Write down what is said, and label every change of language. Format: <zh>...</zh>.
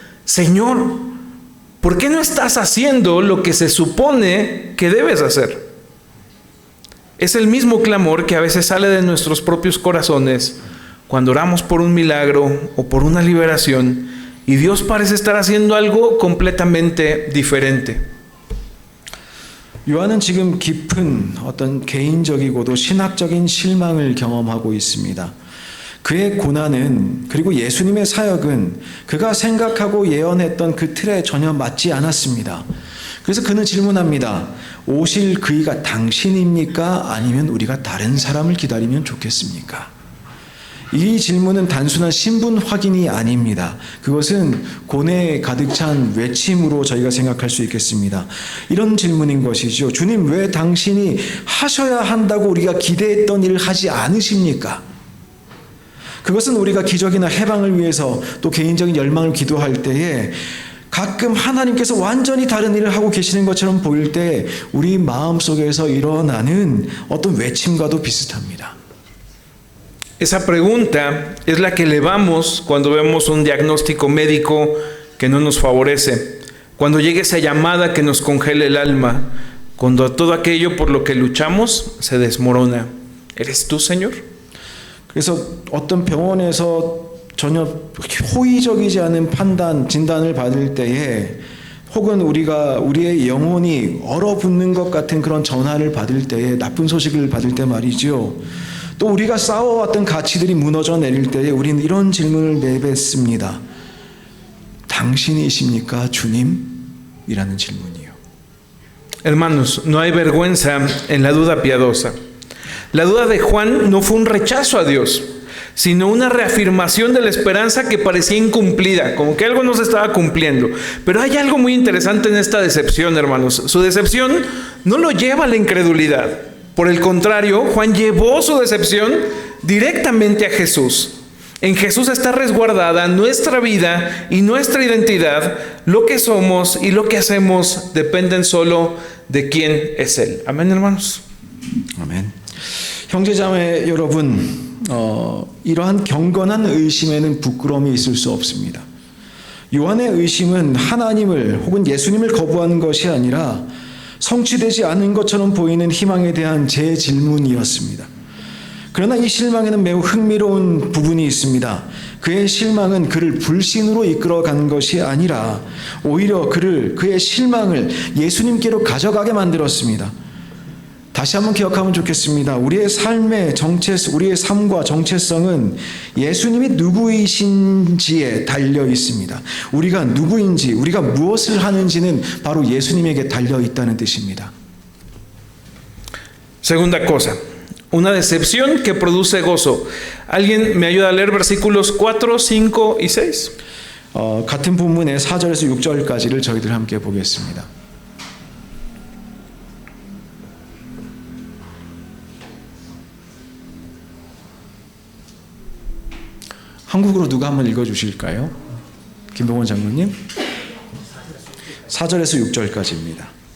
<es>Señor, ¿por qué no estás haciendo lo que se supone que debes hacer? Es el mismo clamor que a veces sale de nuestros propios corazones cuando oramos por un milagro o por una liberación y Dios parece estar haciendo algo completamente diferente.</es> <ko>요한은 지금 깊은 어떤 개인적이고도 신학적인 실망을 경험하고 있습니다. 그의 고난은 그리고 예수님의 사역은 그가 생각하고 예언했던 그 틀에 전혀 맞지 않았습니다. 그래서 그는 질문합니다. 오실 그이가 당신입니까? 아니면 우리가 다른 사람을 기다리면 좋겠습니까? 이 질문은 단순한 신분 확인이 아닙니다. 그것은 고뇌에 가득 찬 외침으로 저희가 생각할 수 있겠습니다. 이런 질문인 것이죠. 주님, 왜 당신이 하셔야 한다고 우리가 기대했던 일을 하지 않으십니까? 그것은 우리가 기적이나 해방을 위해서 또 개인적인 열망을 기도할 때에 가끔 하나님께서 완전히 다른 일을 하고 계시는 것처럼 보일 때 우리 마음속에서 일어나는 어떤 외침과도 비슷합니다.</ko> <es>Esa pregunta es la que elevamos cuando vemos un diagnóstico médico que no nos favorece, cuando llega esa llamada que nos congela el alma, cuando todo aquello por lo que luchamos se desmorona. ¿Eres tú, Señor?</es> <ko>그래서 어떤 병원에서 전혀 호의적이지 않은 판단, 진단을 받을 때에 혹은 우리의 영혼이 얼어붙는 것 같은 그런 전화를 받을 때에 나쁜 소식을 받을 때 말이죠. 또 우리가 쌓아왔던 가치들이 무너져 내릴 때에 우리는 이런 질문을 내뱉습니다. 당신이십니까, 주님? 이라는 질문이요.</ko> <es>Hermanos, no hay vergüenza en la duda piadosa. La duda de Juan no fue un rechazo a Dios, sino una reafirmación de la esperanza que parecía incumplida, como que algo no se estaba cumpliendo. Pero hay algo muy interesante en esta decepción, hermanos. Su decepción no lo lleva a la incredulidad. Por el contrario, Juan llevó su decepción directamente a Jesús. En Jesús está resguardada nuestra vida y nuestra identidad. Lo que somos y lo que hacemos dependen solo de quién es Él. Amén, hermanos.</es> <ko>아멘. 형제자매 여러분, 이러한 경건한 의심에는 부끄러움이 있을 수 없습니다. 요한의 의심은 하나님을 혹은 예수님을 거부하는 것이 아니라 성취되지 않은 것처럼 보이는 희망에 대한 재질문이었습니다. 그러나 이 실망에는 매우 흥미로운 부분이 있습니다. 그의 실망은 그를 불신으로 이끌어간 것이 아니라 오히려 그의 실망을 예수님께로 가져가게 만들었습니다. 다시 한번 기억하면 좋겠습니다. 우리의 삶과 정체성은 예수님이 누구이신지에 달려 있습니다. 우리가 누구인지, 우리가 무엇을 하는지는 바로 예수님에게 달려 있다는 뜻입니다.</ko> <es>Segunda cosa, una decepción que produce gozo. ¿Alguien me ayuda a leer versículos 4, 5 y 6?</es> <ko>같은 본문의 4절에서 6절까지를 저희들 함께 보겠습니다. 한국어로 누가 한번 읽어주실까요? 김동원 장로님. 4절에서 6절까지입니다.</ko>